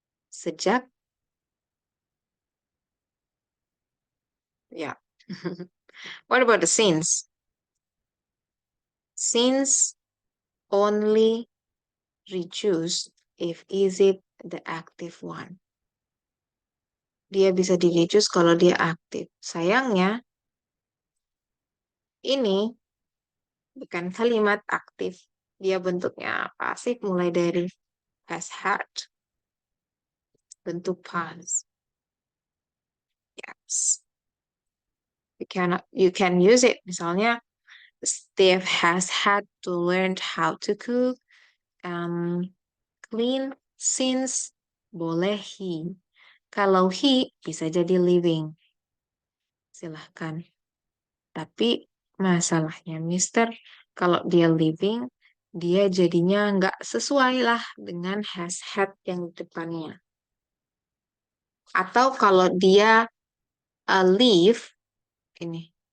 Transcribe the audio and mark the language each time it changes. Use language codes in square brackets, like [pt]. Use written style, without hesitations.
[id] Sejak, yeah. [en] What about the since? Since only reduced if is it the active one. [id] Dia bisa di-reduce kalau dia aktif. Sayangnya, ini bukan kalimat aktif. Dia bentuknya pasif mulai dari has had. Bentuk past. [en] Yes. You can use it. [id] Misalnya, [en] Steve has had to learn how to cook, clean since [id] boleh [en] he. [id] Kalau he bisa jadi living. Silahkan. Tapi masalahnya Mister, kalau dia living, dia jadinya nggak sesuai lah dengan has had yang di depannya. Atau kalau dia live, ini.